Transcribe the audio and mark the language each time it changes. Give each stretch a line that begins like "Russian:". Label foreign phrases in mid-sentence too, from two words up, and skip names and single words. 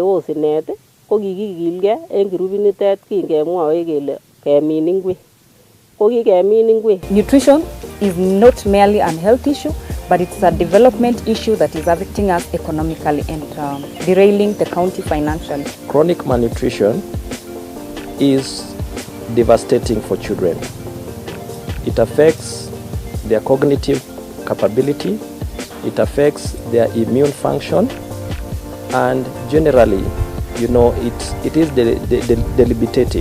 Kalenjin: Ko kikikilgei en grupit nitet kingemwoe kele kemin ingwek
English: Nutrition is not merely a health issue, but it's a development issue that is affecting us economically and derailing the county financially. Chronic malnutrition is devastating for children. It affects their cognitive capability, it affects their immune function, and generally, it is debilitating.